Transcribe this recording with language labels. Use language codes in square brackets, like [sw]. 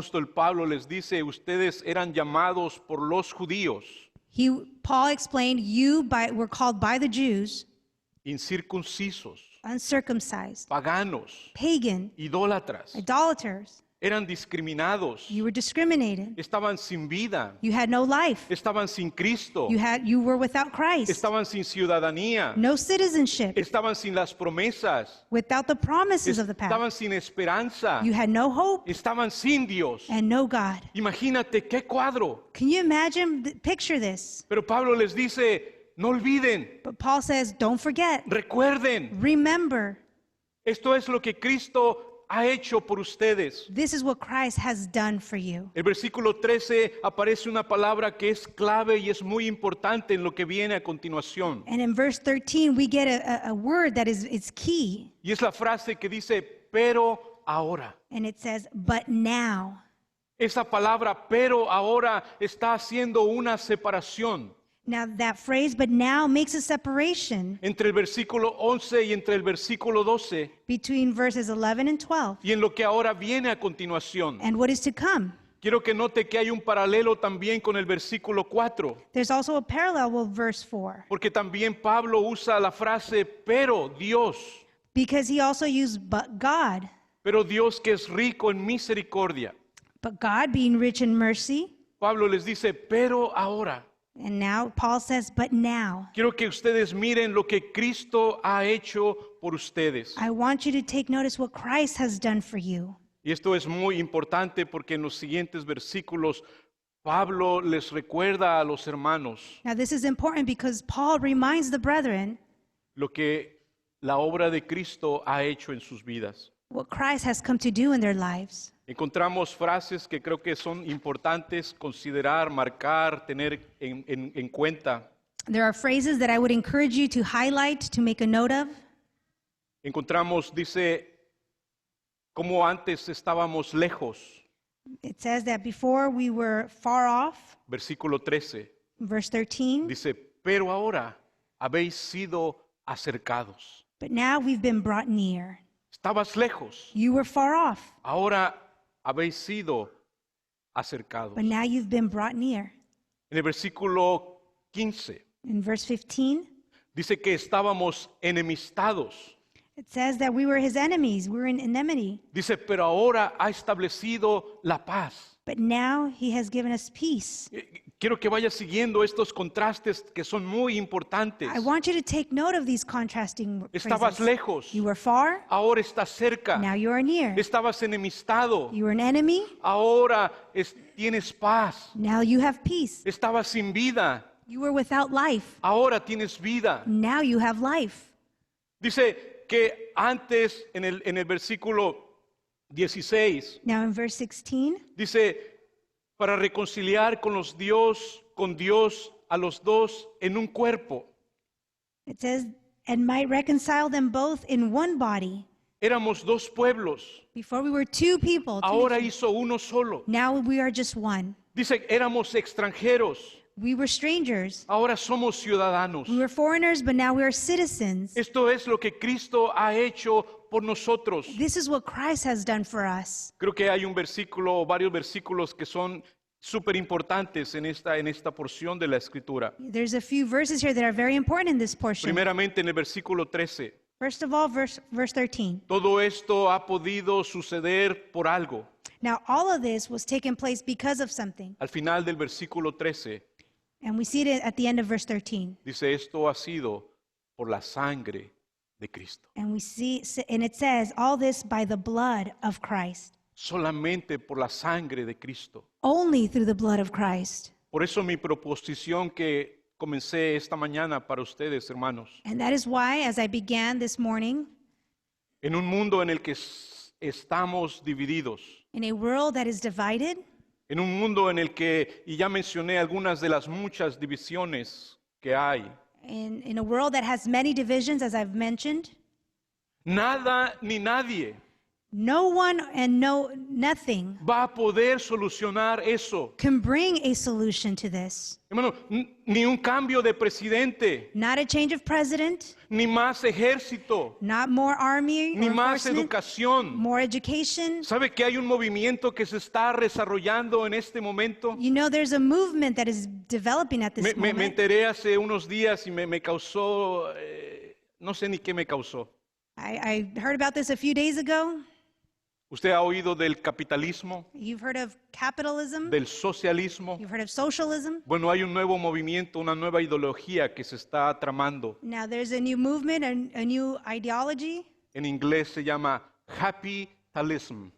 [es] apóstol Pablo les dice, ustedes eran llamados por los judíos [en] Paul explained, were called by the Jews, [es] incircuncisos, [en] uncircumcised, [es] paganos, [en] pagan, [es] idólatras, [en] idolaters. [es] eran discriminados, [en] You were discriminated. [es] estaban sin vida, [en] You had no life. [es] estaban sin Cristo, [en] You were without Christ. [es] estaban sin ciudadanía, [en] No citizenship. [es] estaban sin las promesas, [en] Without the promises of the past. [es] estaban sin esperanza, [en] You had no hope [es] estaban sin Dios. [en] and no God. [es] Imagínate qué cuadro. [en] Can you imagine, picture this? [es] Pero Pablo les dice, no olviden, [en] But Paul says, don't forget, [es] recuerden, [en] remember. [es] esto es lo que Cristo ha hecho por ustedes. [en] This is what Christ has done for you. [es] El versículo 13 aparece una palabra que es clave y es muy importante en lo que viene a continuación. [en] And in verse 13, we get a word that is key. [es] Y es la frase que dice, pero ahora. [en] And it says, but now. [es] Esa palabra, pero ahora, está haciendo una separación [en] Now that phrase, but now, makes a separation [es] entre el versículo 11 y entre el versículo 12 [en] between verses 11 and 12 [es] y en lo que ahora viene a continuación. [en] and what is to come. [es] Quiero que note que hay un paralelo también con el versículo 4, [en] There's also a parallel with verse 4 [es] porque también Pablo usa la frase, pero Dios, [en] because he also used but God. [es] pero Dios que es rico en misericordia. [en] But God, being rich in mercy, [es] Pablo les dice, pero ahora. [en] and now Paul says, but now. [es] Quiero que ustedes miren lo que Cristo ha hecho por ustedes. [en] I want you to take notice what Christ has done for you. [es] Y esto es muy importante porque en los siguientes versículos Pablo les recuerda a los hermanos [en] Now this is important because Paul reminds the brethren [es] lo que la obra de Cristo ha hecho en sus vidas. [en] what Christ has come to do in their lives. [es] Encontramos frases que creo que son importantes considerar, marcar, tener en cuenta. [en] There are phrases that I would encourage you to highlight, to make a note of. [es] Encontramos, dice, como antes estábamos lejos, [en] It says that before we were far off, [es] versículo 13, [en] verse 13, [es] dice, pero ahora habéis sido acercados. [en] but now we've been brought near. [es] Estabas lejos, [en] You were far off, [es] ahora habéis sido acercados. [en] but now you've been brought near. [es] En el versículo 15 [en] In verse 15, [es] dice que estábamos enemistados. [en] it says that we were his enemies. We were in enmity. [es] Dice, pero ahora ha establecido la paz. [en] But now he has given us peace. [es] Quiero que vaya siguiendo estos contrastes que son muy importantes. [en] I want you to take note of these contrasting [es] Estabas [en] phrases. [es] lejos, [en] You were far, [es] ahora estás cerca. [en] now you are near. [es] Estabas enemistado, [en] You were an enemy, [es] ahora tienes paz. [en] now you have peace. [es] Estabas sin vida, [en] You were without life, [es] ahora tienes vida. [en] now you have life. [es] Dice que antes en el versículo 16 [en] Now in verse 16, [es] dice para reconciliar con Dios a los dos en un cuerpo. [en] it says, and might reconcile them both in one body. [es] Éramos dos pueblos, [en] Before we were two people, two [es] ahora [en] nations. [es] hizo uno solo. [en] Now we are just one. [es] Dice éramos extranjeros, [en] We were strangers. [es] ahora somos ciudadanos. [en] We were foreigners, but now we are citizens. [es] Esto es lo que Cristo ha hecho por nosotros. [en] This is what Christ has done for us. [es] Creo que hay un versículo o varios versículos que son súper importantes en esta porción de la Escritura. [en] There's a few verses here that are very important in this portion. [es] Primeramente en el versículo 13. [en] First of all, verse 13. [es] Todo esto ha podido suceder por algo. [en] Now, all of this was taking place because of something. [es] Al final del versículo 13 [en] And we see it at the end of verse 13. [es] dice esto ha sido por la sangre de Cristo. [en] And we see, and it says, all this by the blood of Christ. [es] Solamente por la sangre de Cristo. [en] Only through the blood of Christ. [es] Por eso mi proposición que comencé esta mañana para ustedes, hermanos, [en] And that is why, as I began this morning, [es] en un mundo en el que estamos divididos, [en] in a world that is divided, [es] en un mundo en el que, y ya mencioné algunas de las muchas divisiones que hay, [en] in a world that has many divisions, as I've mentioned, [es] nada ni nadie [en] no one and nothing [es] va a poder solucionar eso. [en] can bring a solution to this. [es] Hermano, ni un cambio de presidente, [en] Not a change of president, [es] ni más ejército, [en] not more army [es] ni [en] or [es] más [en] enforcement, [es] educación. [en] more education. [es] ¿Sabe que hay un movimiento que se está desarrollando en este momento? [en] You know, there's a movement that is developing at this [es] Me [en] moment. [es] enteré hace unos días y me causó, no sé ni qué me causó. [en] I heard about this a few days ago. [es] ¿Usted ha oído del capitalismo, [en] You've heard of capitalism. [es] del socialismo? [en] You've heard of socialism. [es] Bueno, hay un nuevo movimiento, una nueva ideología que se está tramando. [en] Now there's a new movement, a new ideology, [es] En inglés se llama capitalism,